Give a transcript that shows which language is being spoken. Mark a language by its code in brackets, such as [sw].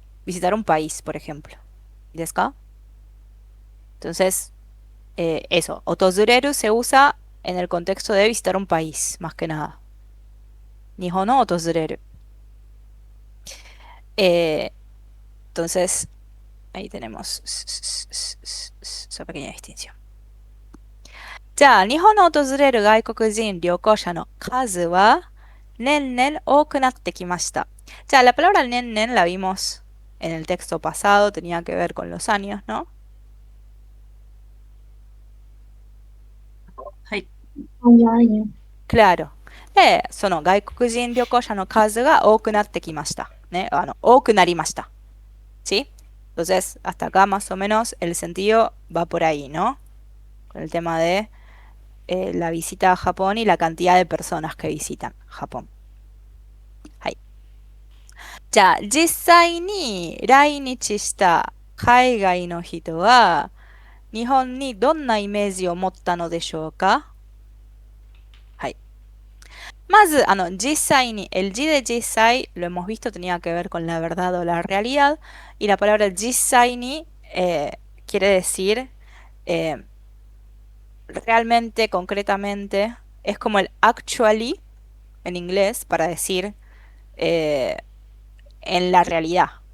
[es] Visitar un país, por ejemplo. ¿Y desu ka? Entonces, eso, otozureru se usa en el contexto de visitar un país, más que nada. Nihon no otozureru. Eh, entonces, ahí tenemos esa pequeña distinción. [ja] じゃあ、日本を訪れる外国人旅行者の数は年々多くなってきました。 [es] じゃあ, la palabra 年々 la vimos en el texto pasado, tenía que ver con los años, ¿no? [ja] はい。はい。 [es] Claro. [ja] で、その外国人旅行者の数が多くなってきました。ね、多くなりました。¿Sí? [es] Entonces, hasta acá más o menos el sentido va por ahí, ¿no? Con el tema de la visita a Japón y la cantidad de personas que visitan Japón. [ja] はい。じゃあ、実際に来日した海外の人は、日本にどんなイメージを持ったのでしょうか？はい。まず、実際に、 [es] el 字で実際、lo hemos visto, tenía que ver con la verdad o la realidad, y la palabra 実際に quiere decir realmente, concretamente, es como el actually en inglés para decir en la realidad.